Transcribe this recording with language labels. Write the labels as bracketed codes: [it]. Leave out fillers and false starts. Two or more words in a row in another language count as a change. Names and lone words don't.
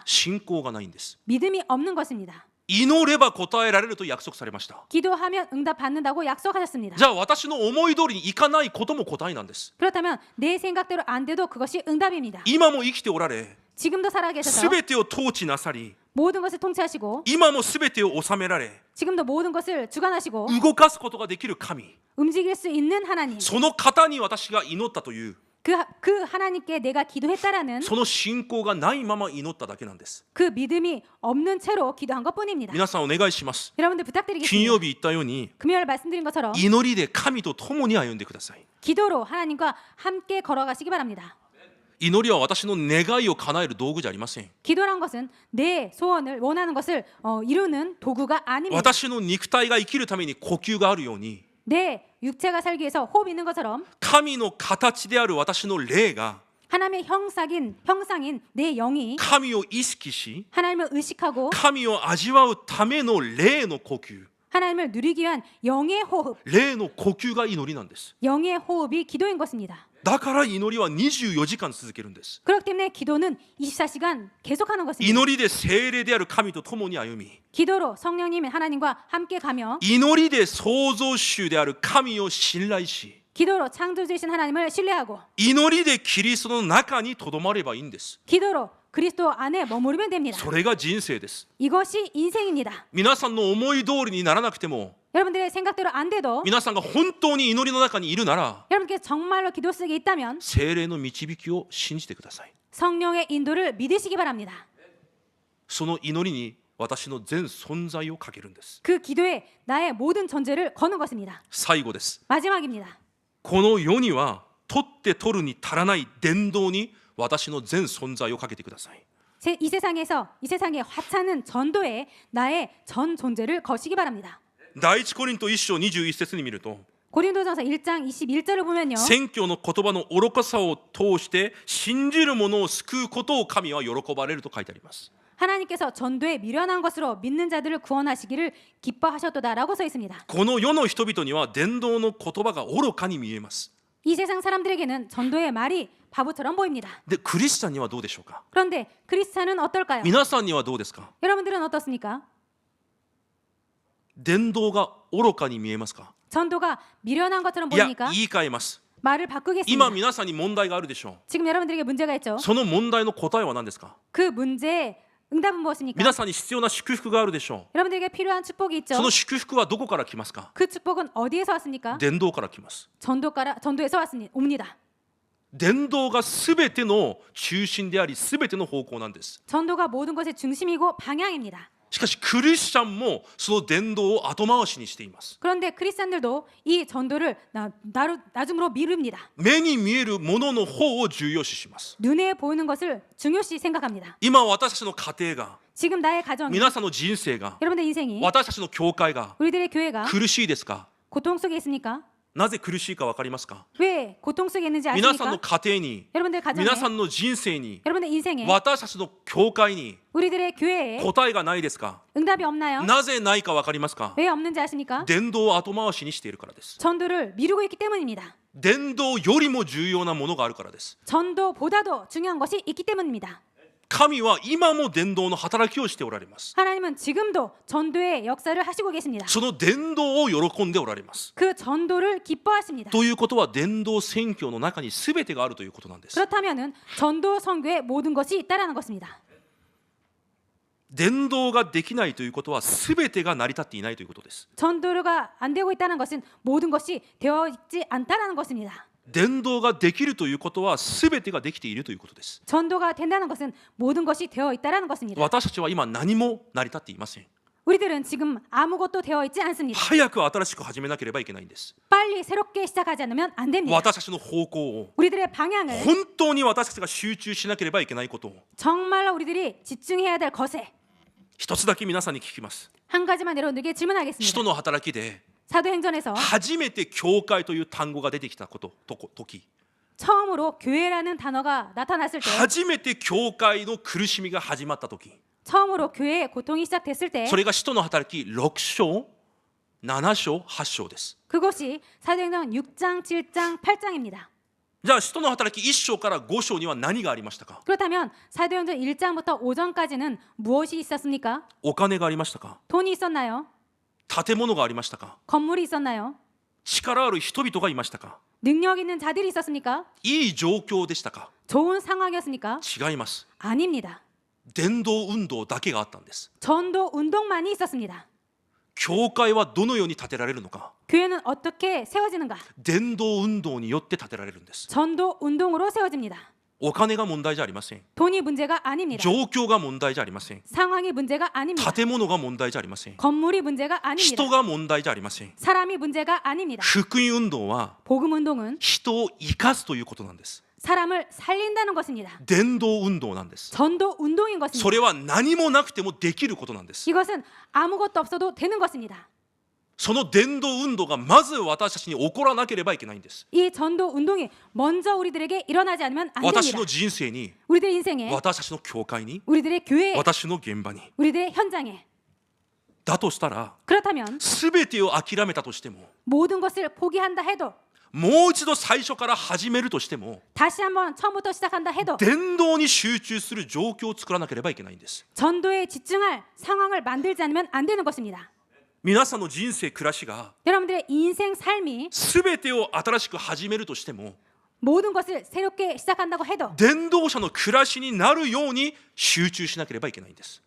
[ja] 信仰がないんです。 [ko] 믿음이 없는 것입니다. [ja] 祈れば答えられると約束されました。 [ko] 기도하면 응답 받는다고 약속하셨습니다. [ja] じゃあ私の思い通りにいかないことも答えなんです。 [ko] 그렇다면 내 생각대로 안 돼도 그것이 응답입니다. [ja] 今も生きておられ、 [ko] 지금도 살아 계셔서 [ja] すべてを統治なさり、 [ko] 모든 것을 통치하시고 [ja] 今もすべてを治められ、 [ko] 지금도 모든 것을 주관하시고 [ja] 動かすことができる神、 [ko] 움직일 수 있는 하나님, [ja] その方に私が祈ったという、 [ko] 그 하나님께 내가 기도했다라는 [ja] その信仰がないまま祈っただけなんです。 [ko] 그 믿음이 없는 채로 기도한 것뿐입니다. [ja] 皆さんお願いします。 [ko] 여러분들 [ja] 金 [ko] 부탁드리겠습니다. [ja] 曜日言ったように [ko] 금요일 말씀드린 것처럼 [ja] 祈りで神と共に歩んでください。 [ko] 기도로 하나님과 함께 걸어가시기 바랍니다. [ja] 祈りは私の願いを叶える道具じゃありません。 [ko] 기도란 것은 내 소원을 원하는 것을 이루는 도구가 아닙니다. [ja] 私の肉体が生きるために呼吸があるように、 [ko] 내 육체가 살기 위해서 호흡이 있는 것처럼 [ja] 神の形である私の霊が [ko] 하나님의 형상인 내 영이 [ja] 神を意識し、 [ko] 하나님을 의식하고 [ja] 神を味わうための霊の呼吸、 [ko] 하나님을 누리기 위한 영의 호흡, [ja] 霊の呼吸が祈りなんです。 [ko] 영의 호흡이 기도인 것입니다. [ja] だから祈りは24時間続けるんです。 [ko] 그렇기 때문에 기도는 24시간 계속하는 것입니다. [ja] 祈りで聖霊である神と共に歩み、 [ko] 기도로 성령님 하나님과 함께 가며 [ja] 祈りで創造主である神を信頼し、 [ko] 기도로 창조주이신 하나님을 신뢰하고 [ja] 祈りでキリストの中にとどまればいいんです。 [ko] 기도로 그리스도 안에 머무르면 됩니다. [ja] それが人生です。 [ko] 이것이 인생입니다. [ja] 皆さんの思い通りにならなくても、 [ko] 여러분들의 생각대로 안 돼도 [ja] 皆さんが本当に祈りの中にいるなら、 [ko] 여러분께 정말로 기도 속에 있다면 [ja] 聖霊の導きを信じてください。 [ko] 성령의 인도를 믿으시기 바랍니다. [ja] その祈りに私の全存在をかけるんです。 [ko] 그 기도에 나의 모든 전제를 거는 것입니다. [ja] 最後です。 [ko] 마지막입니다. [ja] この世には取って取るに足らない伝道に私の全存在をかけてください。 [ko] 이 세상의 화차는 전도에 나의 전 존재를 거시기 바랍니다. [ja] 第一コリント1章21節に見ると、 [ko] 고린도전서 1장 21절을 보면요. [ja] 宣教の言葉の愚かさを通して信じる者を救うことを神は喜ばれると書いてあります。 [ko] 하나님께서 전도에 미련한 것으로 믿는 자들을 구원하시기를 기뻐하셨도다라고 써 있습니다. [ja] この世の人々には伝道の言葉が愚かに見えます。 [ko] 이 세상 사람들에게는 전도의 말이 바보처럼 보입니다. [ja] で、クリスチャンにはどうでしょうか。 [ko] 그런데 크리스찬은 어떨까요? [ja] 皆さんにはどうですか。 [ko] 여러분들은 어떻습니까? [ja] 伝道が愚かに見えますか。 [ko] 전도가 미련한 것처럼 [ja] いや、 [ko] 보입니까? [ja] 言い換えます。 [ko] 말을 바꾸겠습니다. [ja] 今皆さんに問題があるでしょ [ko] 지금 여러분들에게 문제가 있죠. [ja] う。その問題の答えは何ですか。 [ko] 그 문제의 응답은 무엇입니까? [ja] 皆さんに必要な祝福があるでしょ [ko] 여러분들에게 필요한 축복이 [ja] う。 [ko] 있죠. [ja] その祝福はどこから来ますか。 [ko] 그 축복은 어디에서 왔습니까? [ja] 伝道から来ます。 [ko] 전도에서 옵니다. [ja] 伝道がすべての中心であり、すべての方向なんです。 [ko] 전도가 모든 것의 중심이고 방향입니다. [ja] しかしクリスチャンもその伝道を後回しにしています。 [ko] 그런데 크리스찬들도 이 전도를 나중으로 미룹니다. [ja] 目に見えるものの方を重要視します。 [ko] 눈에 보이는 것을 중요시 생각합니다. [ja] 今私たちの家庭が、 [ko] 지금 나의 가정, [ja] 皆さんの人生が、 [ko] 여러분들 인생이, [ja] 私たちの教会が [ko] 우리들의 교회가 [ja] 苦しいですか。 [ko] 고통 속에 있습니까? [ja] なぜ苦しいか分かりますか。 [ko] 왜 고통 속에 있는지 [ja] 皆さんの [ko] 아십니까? [ja] 家庭に、 [ko] 여러분들 가정에, [ja] 皆さんの人生に、 [ko] 여러분들 인생에, [ja] 私たちの教会に [ko] 우리들의 교회에 [ja] 答えがないですか。 [ko] 응답이 없나요? [ja] なぜないか分かりますか。 [ko] 왜 없는지 아십니까? [ja] 伝道を後回しにしているからです。 [ko] 전도를 미루고 있기 때문입니다. [ja] 伝道よりも重要なものがあるからです。 [ko] 전도보다도 중요한 것이 있기 때문입니다. [ja] 神は今も伝道の働きをしておられます。 [ko] 하나님은 지금도 전도의 역사를 하시고 계십니다. [ja] その伝道を喜んでおられます。 [ko] 그 전도를 기뻐하십니다. [ja] ということは伝道宣教の中に全てがあるということなんです。 [ko] 그렇다면은 전도 선교에 모든 것이 있다라는 것입니다. [ja] 伝道ができないということは全てが成り立っていないということです。 [ko] 전도가 안 되고 있다는 것은 모든 것이 되어 있지 않다라는 것입니다. [ja] 伝道ができるということは全てができているということです。 [ko] 전도가 된다는 것은 모든 것이 되어 있다라는 것입니다. [ja] 私たちは今何も成り立っていません。 [ko] 우리들은 지금 아무것도 되어 있지 않습니다. [ja] 早く新しく始めなければいけないんです。 [ko] 빨리 새롭게 시작하지 않으면 안 됩니다. [ja] 私たちの方向を [ko] 우리들의 방향을 [ja] 本当に私たちが集中しなければいけないことを [ko] 정말로 우리들이 집중해야 될 것에 [ja] 一つだけ皆さんに聞きます。 [ko] 한 가지만 여러분들에게 [ja] 使 [ko] 질문하겠습니다. [ja] 徒の働きで [ko] 사도행전에서 [ja] 初めて教会という単語が出てきた時、 [ko] 처음으로 교회라는 단어가 나타났을 때, [ja] 初めて教会の苦しみが始まった時、 [ko] 처음으로 교회의 고통이 시작됐을 때, [ja] それが使徒の働き6章、7章、8章です。 [ko] 그것이 사도행전 6장, 7장, 8장입니다. [ja] じゃあ使徒の働き1章から5章には何がありましたか。 [ko] 그렇다면 사도행전 1장부터 5장까지는 무엇이 있었습니까? [ja] お金がありましたか。 [ko] 돈이 있었나요? [ja] 建物がありましたか。 [ko] 건물이 있었나요? [ja] 力ある人々がいましたか。 [ko] 능력 있는 자들이 있었습니까? [ja] いい状況でしたか。 [ko] 좋은 상황이었습니까? [ja] 違います。 [ko] 아닙니다. [ja] 伝道運動だけがあったんです。 [ko] 전도 운동만이 있었습니다. [ja] 教会はどのように建てられるのか。 [ko] 교회는 어떻게 세워지는가? [ja] 伝道運動によって建てられるんです。 [ko] 전도 운동으로 세워집니다. [ja] お金が問題じゃありません。 [ko] 돈이 문제가 아닙니다. [ja] 状況が問題じゃありません。 [ko] 상황이 문제가 아닙니다. [ja] 建物が問題じゃありません。 [ko] 건물이 문제가 아닙니다. [ja] 人が問題じゃありません。 [ko] 사람이 문제가 아닙니다. [ja] 福音運動は [ko] 복음 운동은 [ja] 人を生かすということなんです。 [ko] 사람을 살린다는 것입니다. [ja] 伝道運動なんです。 [ko] 전도 운동인 [ja] そ [ko] 것입니다. [ja] れは何もなくてもできることなんです。 [ko] 이것은 아무것도 없어도 되는 것입니다. [ja] その伝道運動がまず私たちに起こらなければいけないんです。 [ko] 이 전도 운동이 먼저 우리들에게 일어나지 않으면 안 [ja] 私 [ko] 됩니다. [ja] の人生に、 [ko] 우리들 인생에, [ja] 私たちの教会に、 [ko] 우리들의 교회에, [ja] 私の現場に。 [ko] 우리들의 현장에. [ja] だとしたら、 [ko] 그렇다면 [ja] 全てを諦めたとしても、 [ko] 모든 것을 포기한다 해도, [ja] もう一度最初から始めるとしても、 [ko] 다시 한번 처음부터 시작한다 해도 [ja] 伝道に集中する状況を作らなければいけないんです。 [ko] 전도에 집중할 상황을 만들지 않으면 안 되는 것입니다. [ja] 皆さんの人生暮らしが [ko] 여러분들의 인생 삶이 [ja] 全てを新しく始めるとしても、 [ko] 모든 것을 새롭게 시작한다고 해도 [ja] 伝道者の暮らしになるように集中しなければいけないんです。